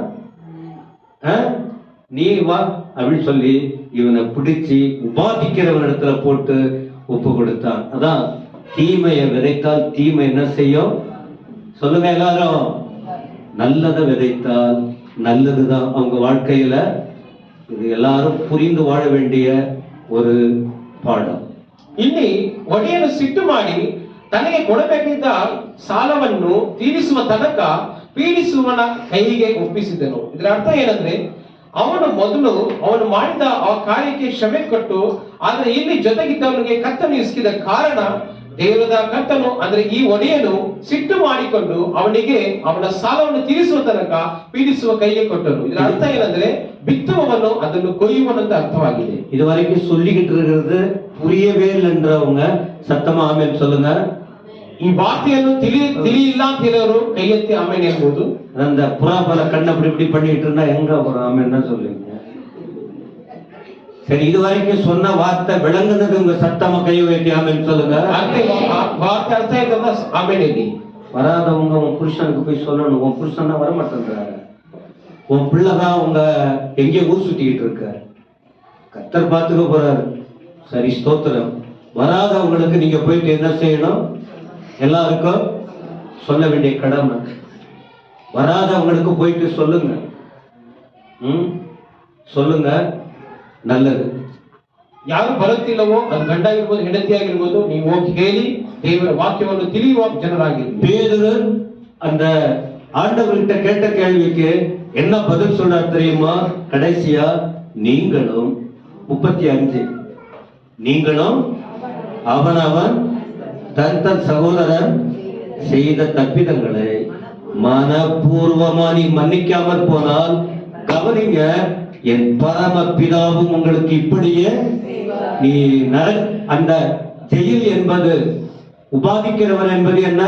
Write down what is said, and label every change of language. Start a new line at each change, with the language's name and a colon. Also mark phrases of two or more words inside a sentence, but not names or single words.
Tamil: நீ வா அப்படின்னு சொல்லி இவனை பிடிச்சி உபாதிக்கிறவன் இடத்துல போட்டு ஒப்பு கொடுத்தான். அதான் தீமையை விதைத்தால் தீமை என்ன செய்யும்? சொல்லுங்க எல்லாரும். நல்லதை விதைத்தால் நல்லதுதான் அவங்க வாழ்க்கையில. இது எல்லாரும் புரிந்து வாழ வேண்டிய ஒரு ಪಾಠ.
Kannada: ಇಲ್ಲಿ ಒಡೆಯನು ಸಿಟ್ಟು ಮಾಡಿ ತನಗೆ ಕೊಡಬೇಕಿದ್ದ ಸಾಲವನ್ನು ತೀರಿಸುವ ತನಕ ಪೀಡಿಸುವನ ಕೈಗೆ ಒಪ್ಪಿಸಿದನು. ಇದರ ಅರ್ಥ ಏನಂದ್ರೆ, ಅವನು ಮಾಡಿದ ಆ ಕಾರ್ಯಕ್ಕೆ ಕ್ಷಮೆ ಕೊಟ್ಟು, ಆದ್ರೆ ಇಲ್ಲಿ ಜೊತೆಗಿದ್ದವನಿಗೆ ಕತ್ತನ್ನು ಇಸ್ಕಿದ ಕಾರಣ ದೇವರದ ಕರ್ತನು ಅಂದ್ರೆ ಈ ಒಡೆಯನು ಸಿಟ್ಟು ಮಾಡಿಕೊಂಡು ಅವನಿಗೆ ಅವನ ಸಾಲವನ್ನು ತೀರಿಸುವ ತನಕ ಪೀಡಿಸುವ ಕೈಗೆ ಕೊಟ್ಟನು. ಇದರ ಅರ್ಥ ಏನಂದ್ರೆ, ಬಿತ್ತುವವನು ಅದನ್ನು ಕೊಯ್ಯುವನಂತ ಅರ್ಥವಾಗಿದೆ.
Tamil: இதுவரைக்கும் சொல்லிக்கிட்டு இருக்கிறது புரியவே இல்லைன்றவங்க சத்தமா ஆமென் சொல்லுங்க.
Kannada: ಈ ವಾರ್ತೆಯನ್ನು ತಿಳಿಯಿಲ್ಲ ಅಂತ ಹೇಳೋರು ಕೈ ಎತ್ತಿ ಆಮೇನ್ ಹೇಳ್ಬೋದು.
Tamil: அந்த புறாபல கண்ண இப்படி பண்ணிட்டு இருந்தா எங்க அப்புறம் ஆமென் தான் சொல்லுவீங்க. சரி, இதுவரைக்கும் சொன்ன வார்த்தை விளங்குனது உங்க சத்தமா கை உயர்த்தி ஆமென் சொல்லுங்க. வார்த்தை அர்த்தம் என்னன்னா ஆமென் ಹೇಳಿ. வராதவங்க உன் புருஷனுக்கு போய் சொல்லணும். உன் புருஷன் தான் வர மாட்டேன்றாரு, உன் பிள்ளைதான் உங்க எங்கேயோ ஊர் சுத்திக்கிட்டு இருக்காரு, கர்த்தர் பார்த்துக்க போறாரு. சரி, ஸ்தோத்திரம். வராதவங்களுக்கு நீங்க போயிட்டு என்ன செய்யணும்? எல்லாருக்கும் சொல்ல வேண்டிய கடமை. வராதவங்களுக்கு போயிட்டு சொல்லுங்க. சொல்லுங்க, நல்லது. ಯಾರು ಬರುತ್ತಿಲ್ಲವೋ ಅದು ಗಂಡ ಆಗಿರ್ಬೋದು, ಹೆಂಡತಿ ಆಗಿರ್ಬೋದು, ನೀವು ಹೋಗಿ ಹೇಳಿ ದೇವರ ವಾಕ್ಯವನ್ನು ತಿಳಿಯುವ ಜನರಾಗಿರಿ. பேதுரு அந்த ஆண்டவர்கிட்ட கேட்ட கேள்விக்கு என்ன பதில் சொல்றாரு தெரியுமா? கடைசியா நீங்களும் 35 நீங்களும் அவனவன் தன் சகோதரன் செய்த தப்பிதங்களை மனப்பூர்வமா நீ மன்னிக்காமற் போனால், கவனிங்க, என் பரம பிதாவும் உங்களுக்கு இப்படியே நீ அந்த ஜெயில் என்பது உபாதிக்கிறவன் என்பது என்ன?